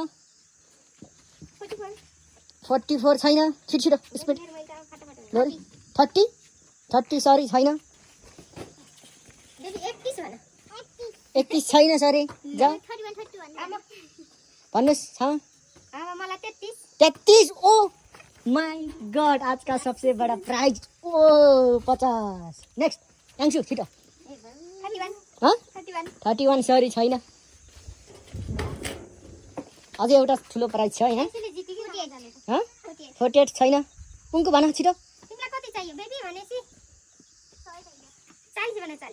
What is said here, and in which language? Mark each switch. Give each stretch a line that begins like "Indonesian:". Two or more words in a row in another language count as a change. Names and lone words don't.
Nepali: 44 44 छैन। छिटो स्पिड लोरी। 30 सरी छैन। 31 भन 31 छैन सरी। जा 31 भन्नुहोस्। क्षमा अब मलाई 33 33।
English: Oh my god,
Hindi: आज का सबसे बड़ा प्राइज।
Nepali: ओ 50। नेक्स्ट याङ्सु छिटो। 31 हाँ 31 31 सरी छैन। अझै एउटा ठुलो प्राइज छ यहाँ। यसले जितेको हाँ 48 छैन। पुङ्को भन छिटो। तिमीलाई कति चाहियो बेबी भनेसी 40 भन 40